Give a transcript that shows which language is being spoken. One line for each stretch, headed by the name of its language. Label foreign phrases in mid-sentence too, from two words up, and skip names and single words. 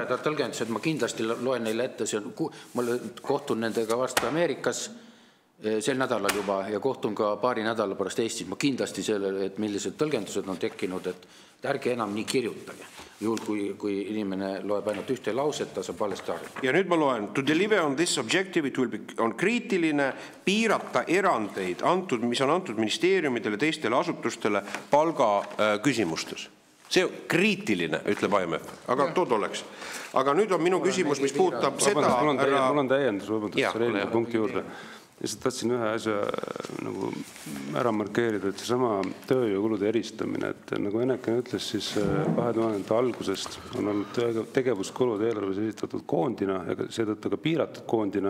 Estonian: tõlgendus, et ma kindlasti loen neile ette, ma kohtun nendega vastu Ameerikas sel nädalal juba ja kohtun ka paari nädala pärast Eestis. Ma kindlasti sellele, et millised tõlgendused on tekkinud, et ärge enam nii kirjutage. Juhul, kui inimene loeb ainult ühte lauset, ta saab valesti aru. Ja nüüd ma loen,
English: to deliver on this objective,
Estonian: on kriitiline piirata erandeid, mis on antud ministeeriumidele, teistele asutustele palga küsimustes. See on kriitiline, ütleb IMF, aga tood oleks. Aga nüüd on minu küsimus, mis puudutab seda... Mul on täiendus, selle punkti juurde. Lihtsalt tahtsin ühe asja nagu ära markeerida, et seesama tööjõukulude eristamine, et nagu Eneken ütles, siis 2000 algusest on olnud tegevuskulud eelarves esitatud koondina ja seetõttu ka piiratud koondina.